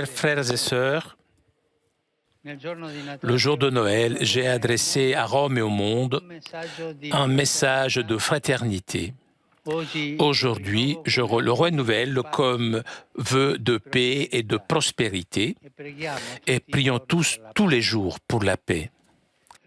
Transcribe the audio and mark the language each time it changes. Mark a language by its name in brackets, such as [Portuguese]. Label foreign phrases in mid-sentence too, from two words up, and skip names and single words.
[Italian] sorelle, [French] frères et sœurs, [Italian] nel giorno di Natale [French] le jour de Noël, j'ai adressé à Rome et au monde un message de fraternité. Aujourd'hui, je le renouvelle comme vœu de paix et de prospérité et prions tous les jours pour la paix.